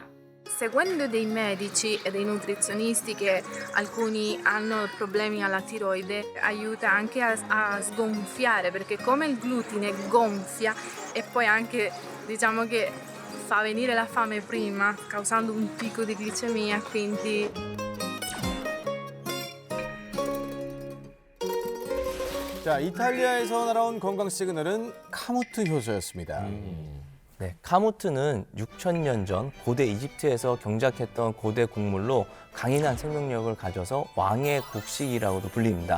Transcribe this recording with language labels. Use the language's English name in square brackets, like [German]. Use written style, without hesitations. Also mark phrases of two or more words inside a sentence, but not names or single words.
[Italian] Seguendo dei medici e dei nutrizionisti che alcuni hanno problemi alla tiroide, aiuta anche a sgonfiare, perché come il glutine gonfia e poi anche diciamo che fa venire la fame prima, causando un picco di glicemia, quindi [Korean] 자, 이탈리아에서 날아온 건강 시그널은 카무트 효소였습니다. 네, 카무트는 6,000년 전 고대 이집트에서 경작했던 고대 곡물로 강인한 생명력을 가져서 왕의 곡식이라고도 불립니다.